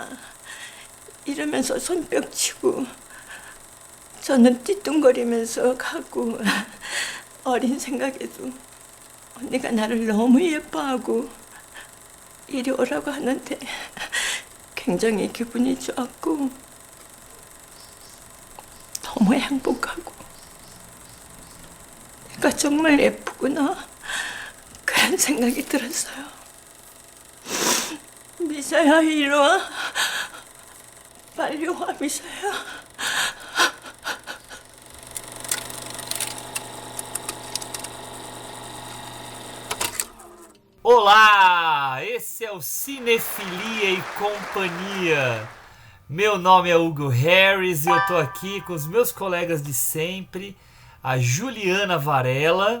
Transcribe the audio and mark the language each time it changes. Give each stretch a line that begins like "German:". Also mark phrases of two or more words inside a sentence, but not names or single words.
Korean: 이러면서 손뼉 치고 저는 띠뚱거리면서 가고 어린 생각에도 언니가 나를 너무 예뻐하고 이리 오라고 하는데 굉장히 기분이 좋았고 너무 행복하고 내가 정말 예쁘구나 그런 생각이 들었어요. 미사야, 이리 와. 빨리 와, 미사야.
Portuguese: Olá, esse é o Cinefilia e Companhia. Meu nome é Hugo Harris e eu tô aqui com os meus colegas de sempre, a Juliana Varela.